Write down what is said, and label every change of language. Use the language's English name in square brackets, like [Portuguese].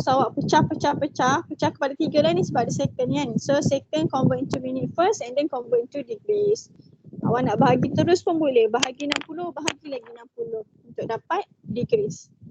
[Malay] So awak pecah kepada 3 lah ni sebab ada second kan. [English] So second convert into minute first and then convert into degrees. [Malay] Awak nak bahagi terus pun boleh. Bahagi 60, bahagi lagi 60 untuk dapat degrees.